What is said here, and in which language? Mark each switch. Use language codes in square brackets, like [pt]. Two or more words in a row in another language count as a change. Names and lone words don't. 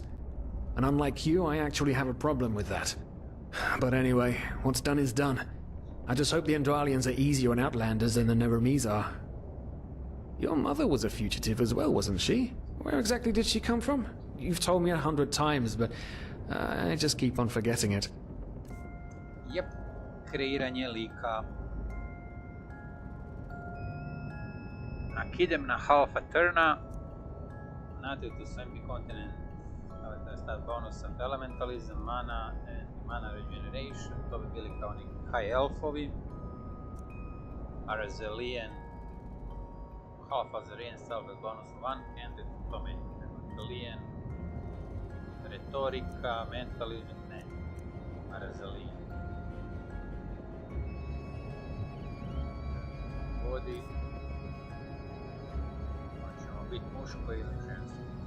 [en] And unlike you, I actually have a problem with that. But anyway, what's done is done. I just hope the Enderalians are easier on Outlanders than the Neremes are. Your mother was a fugitive as well, wasn't she? Where exactly did she come from? You've told me 100 times, but I just keep on forgetting it. Yep. [hr] Kreiranje lika. Idem na Halfa Turna. [en] Native to semi-continent. Start bonus and elementalism, mana and mana regeneration. [hr] To bi bili kao neki high elfovi. Arazelian. [en] Half Azarian self as bonus one-handed. [hr] To me Arazelian. Retorika, mentalizam, ne. Arazelian. Vodi. Hoćemo biti muško ili žensko.